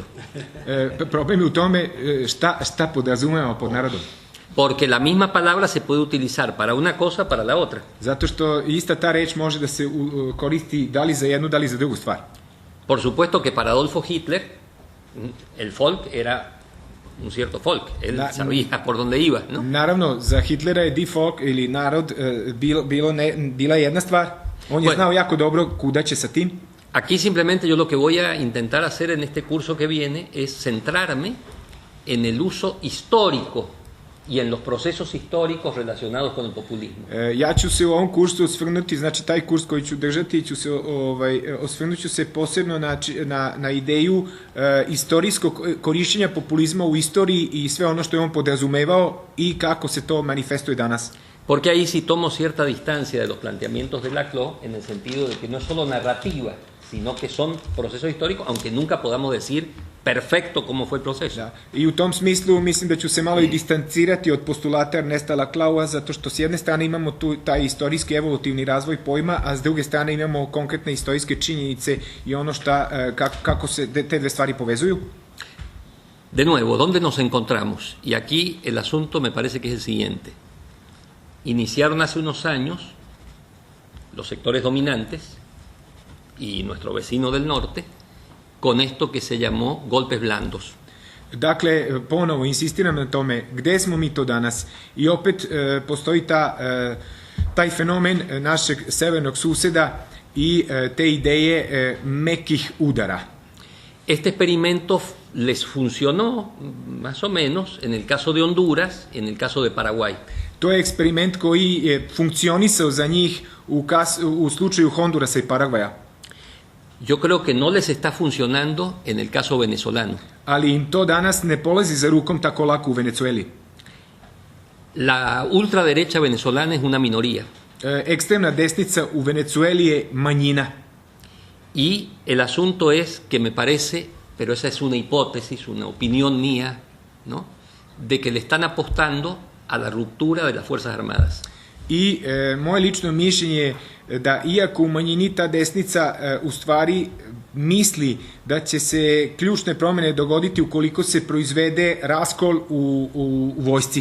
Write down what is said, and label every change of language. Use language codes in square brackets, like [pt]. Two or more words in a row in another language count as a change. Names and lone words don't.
[sr] Problem je u tome šta podrazumevamo pod narodom. [es] Porque la misma palabra se puede utilizar para una cosa, para la otra. [sr] Zato što ista ta reč može da se koristi da li za jednu, da li za drugu stvar. [es] Por supuesto que para Adolfo Hitler, el folk era un cierto folk. Él [sr] Na- [es] sabía por dónde iba, ¿no? [sr] Naravno, za Hitlera je [de] die Volk [sr] ili narod bila jedna stvar. On je [es] Bueno. [sr] znao jako dobro kuda će sa tim. [es] Aquí simplemente yo lo que voy a intentar hacer en este curso que viene es centrarme en el uso histórico y en los procesos históricos relacionados con el populismo. [sr] Ja ću se u ovom kursu osvrnuti, znači taj kurs koji ću držati, osvrnut ću se posebno na ideju istorijskog korišćenja populizma u istoriji i sve ono što je on podrazumevao i kako se to manifestuje danas. [es] Porque ahí sí tomo cierta distancia de los planteamientos de Laclau en el sentido de que no es solo narrativa, sino que son procesos históricos, aunque nunca podamos decir perfecto cómo fue el proceso. [sr] Da. I u tom smislu mislim da ću se malo i distancirati od postulata Ernesta Laclaua, zato što s jedne strane imamo tu taj istorijski evolutivni razvoj pojma, a s druge strane imamo konkretne istorijske činjenice i ono kako se te dve stvari povezuju. [es] De nuevo, ¿dónde nos encontramos? Y aquí el asunto me parece que es el siguiente. Iniciaron hace unos años los sectores dominantes y nuestro vecino del norte con esto que se llamó golpes blandos. [sr] Dakle, ponovo insistiram na tome, gde smo mi to danas? I opet postoji taj fenomen našeg severnog suseda i te ideje mekih udara. [es] Este experimento les funcionó más o menos en el caso de Honduras, en el caso de Paraguay. [sr] To je eksperiment koji je funkcionisao za njih u slučaju Hondurasa i Paragvaja. [es] Yo creo que no les está funcionando en el caso venezolano. [sr] Ali im to danas ne polazi za rukom tako lako u Venecueli. [es] La ultraderecha venezolana es una minoría. [sr] Ekstremna desnica u Venecueli je manjina. [es] Y el asunto es que me parece, pero esa es una hipótesis, una opinión mía, ¿no?, de que le están apostando a la ruptura de las Fuerzas Armadas. [sr] I moje lično mišljenje je da iako u manjini ta desnica u stvari misli da će se ključne promjene dogoditi ukoliko se proizvede raskol u vojsci.